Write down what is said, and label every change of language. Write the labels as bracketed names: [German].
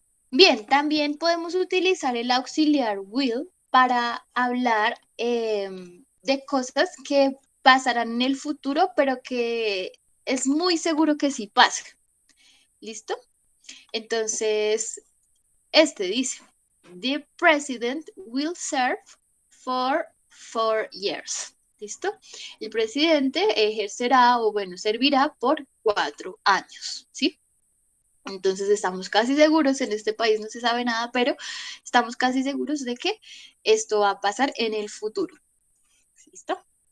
[Spanish] Bien, también podemos utilizar el auxiliar will para hablar de cosas que pasarán en el futuro, pero que es muy seguro que sí pasen. ¿Listo? Entonces, este dice, [English] The president will serve for 4 years. [Spanish] ¿Listo? El presidente ejercerá o bueno, servirá por 4 años, ¿sí? Entonces estamos casi seguros, en este país no se sabe nada, pero estamos casi seguros de que esto va a pasar en el futuro. ¿Listo?